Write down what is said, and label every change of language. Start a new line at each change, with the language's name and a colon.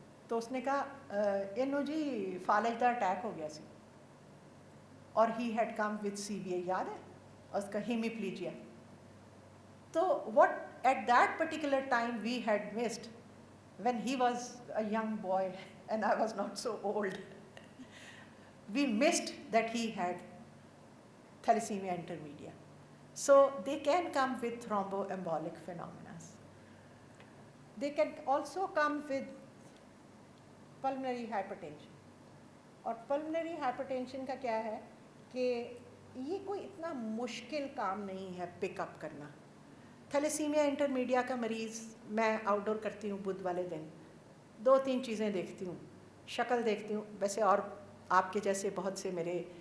Hindi: तो उसने कहा
Punjabi: इन्हों जी फालज का अटैक हो गया सी,
English: और ही had come with CVA,
Hindi: याद है, उसका हीमिप्लीजिया।
English: तो what at that particular time we had missed when he was a young boy and I was not so old, we missed that he had thalassemia intermedia. So they can come with thromboembolic phenomena. They can also come with pulmonary hypertension.
Hindi: और pulmonary hypertension का क्या है कि ये कोई इतना मुश्किल काम नहीं है पिकअप करना। थैलेसीमिया इंटरमीडिया का मरीज़ मैं आउटडोर करती हूँ बुध वाले दिन, 2-3 चीज़ें देखती हूँ, शक्ल देखती हूँ, वैसे और आपके जैसे बहुत से मेरे